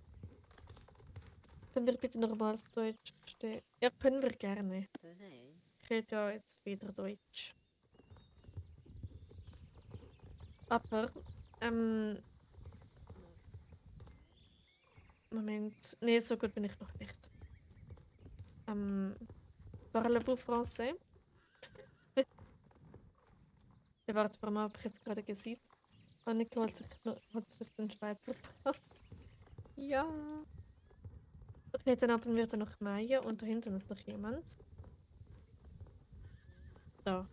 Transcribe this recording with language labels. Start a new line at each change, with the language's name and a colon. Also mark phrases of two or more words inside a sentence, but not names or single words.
German: Können wir bitte normales Deutsch verstehen? Ja, können wir gerne. Ich rede ja jetzt wieder Deutsch. Aber, Moment. Nee, so gut bin ich noch nicht.
French: Parlez-vous français?
German: Ja, warte, warum habe ich jetzt gerade gesiezt? Annika hat sich den Schweizer Pass. Ja. Okay, dann haben wir da noch Maya und da hinten ist noch jemand. Da.